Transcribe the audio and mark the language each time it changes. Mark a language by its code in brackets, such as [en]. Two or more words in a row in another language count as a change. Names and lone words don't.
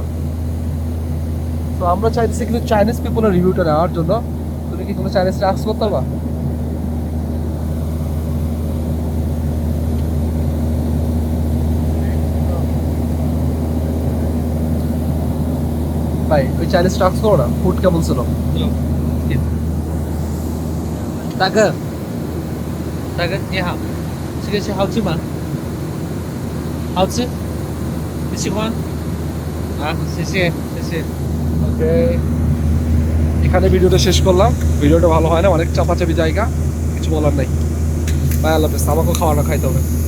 [bn] তো আমরা চাইছি কিন্তু চাইনিজ পিপলের রিভিউটা নেওয়ার জন্য। তুমি কি কোনো চাইনিজ আস্ক করতে পারবা? ভাই ওই চাইনিজ আস্ক করো না, ফুড কেমন ছিল? [zh] 大哥你好，这个是好吃吗？好吃，你喜欢？啊，谢谢谢谢。 [bn] ওকে, এখানে ভিডিওটা শেষ করলাম। ভিডিওটা ভালো হয় না, অনেক চাপাচাপি জায়গা, কিছু বলার নাই। বাই, আল্লাহ হাফেজ। আমাকেও খাওয়াটা খাইতে হবে।